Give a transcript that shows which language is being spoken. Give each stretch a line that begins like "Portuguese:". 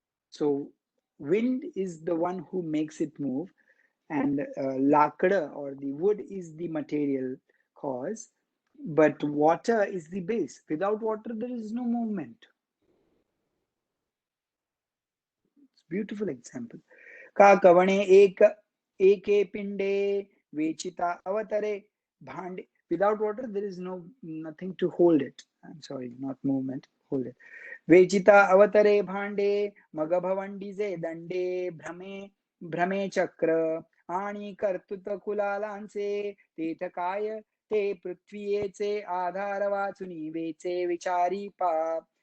English: So wind is the one who makes it move, and lakda or the wood is the material cause, but water is the base. Without water, there is no movement. It's a beautiful example.
Marathi: का कवणे एके पिंडे वेचिता अवतरे भांडे.
English: Without water, there is nothing to hold it. I'm sorry, not movement. Hold it.
Marathi: वेचिता अवतरे भांडे मग भवंडीजे दंडे भ्रमे चक्र आणि कर्तृत कुलालांचे तेथ काय ते पृथ्वीयेचे आधार वाचुनी वेचे विचारी पाप.